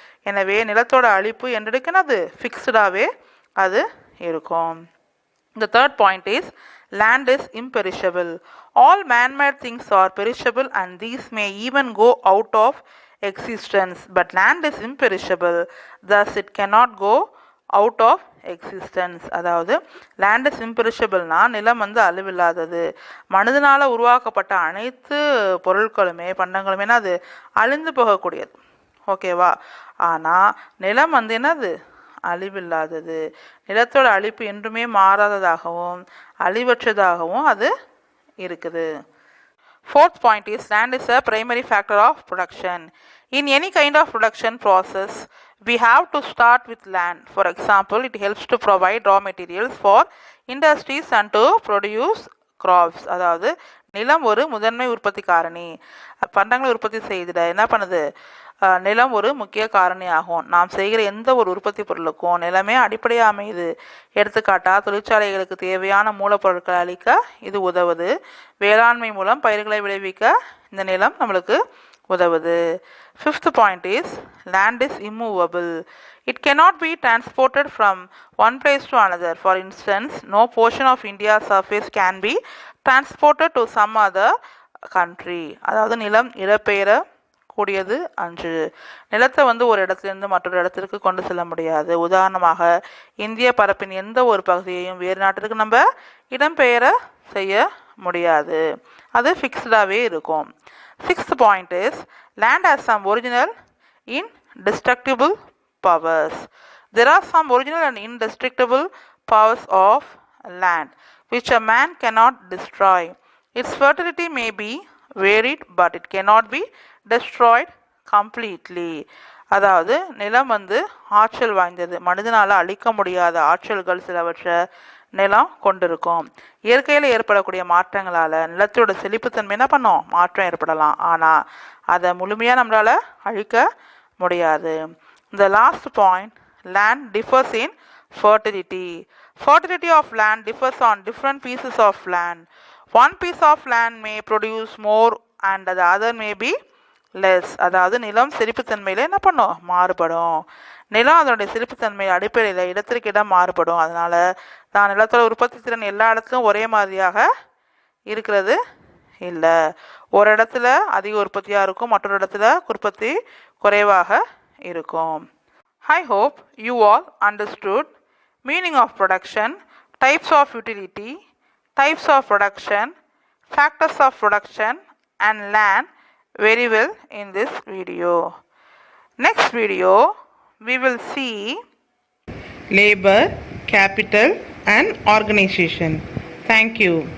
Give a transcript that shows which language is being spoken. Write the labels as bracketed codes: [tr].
[ta] எனவே நிலத்தோட அழிப்பு என்றெடுக்கிறது ஃபிக்ஸ்டாகவே அது இருக்கும். [en] The third point is land is imperishable. All man-made things are perishable and these may even go out of existence. But land is imperishable, thus it cannot go out of existence. [ta] அதாவது [en] land is imperishable [ta] னா நிலம் அழிவில்லாதது. மனிதனால் உருவாக்கப்பட்ட அனைத்து பொருட்களுமே பண்டங்களுமே அது அழிந்து போகக்கூடியது. ஓகேவா? ஆனால் நிலம் என்னது அழிவில்லாதது. நிலத்தோட அழிப்பு என்றுமே மாறாததாகவும் அழிவற்றதாகவும் அது இருக்குது. [en] Fourth point is land is a primary factor of production. In any kind of production process, we have to start with land. For example, it helps to provide raw materials for industries and to produce crops. [ta] அதாவது நிலம் ஒரு முதன்மை உற்பத்தி காரணி. பண்டங்களை உற்பத்தி செய்திட என்ன பண்ணுது, நிலம் ஒரு முக்கிய காரணி ஆகும். நாம் செய்கிற எந்த ஒரு உற்பத்தி பொருளுக்கும் நிலமே அடிப்படையாக அமையுது. எடுத்துக்காட்டா தொழிற்சாலைகளுக்கு தேவையான மூலப்பொருட்களை அளிக்க இது உதவுது. வேளாண்மை மூலம் பயிர்களை விளைவிக்க இந்த நிலம் நம்மளுக்கு உதவுது. [en] Fifth point is land is immovable. It cannot be transported from one place to another. For instance, no portion of India's surface can be transported to some other country. [ta] அதாவது நிலம் இடம்பெயர கூடியது அன்று. நிலத்தை ஒரு இடத்திலிருந்து மற்றொரு இடத்திற்கு கொண்டு செல்ல முடியாது. உதாரணமாக இந்திய பரப்பின் எந்த ஒரு பகுதியையும் வேறு நாட்டிற்கு நம்ம இடம்பெயர செய்ய முடியாது. அது ஃபிக்ஸ்டாகவே இருக்கும். [en] Sixth point is land has some original indestructible powers. There are some original and indestructible powers of land which a man cannot destroy. Its fertility may be varied but it cannot be destroyed completely. [ta] அதாவது நிலம் ஆற்றல் வாய்ந்தது. மனிதனால் அழிக்க முடியாத ஆற்றல்கள் சிலவற்றை நிலம் கொண்டிருக்கும். இயற்கையில் ஏற்படக்கூடிய மாற்றங்களால் நிலத்தோட செழிப்புத்தன்மை என்ன பண்ணும், மாற்றம் ஏற்படலாம். ஆனால் அதை முழுமையாக நம்மளால் அழிக்க முடியாது. [en] The last point, land differs in fertility. Fertility of land differs on different pieces of land. One piece of land may produce more and the other may be less. [ta] அதாவது நிலம் செழிப்புத்தன்மையில் என்ன பண்ணும், மாறுபடும். நிலம் அதனுடைய செழிப்புத்தன்மை அடிப்படையில் இடத்திற்கு இடம் மாறுபடும். அதனால தான் நிலத்தோட உற்பத்தி திறன் எல்லா இடத்துலையும் ஒரே மாதிரியாக இருக்கிறது இல்லை. ஒரு இடத்துல அதிக உற்பத்தியாக இருக்கும், மற்றொரு இடத்துல உற்பத்தி குறைவாக இருக்கும். [en] I hope you all understood meaning of production, types of utility, types of production, factors of production and land very well in this video. Next video we will see labor, capital and organization. Thank you.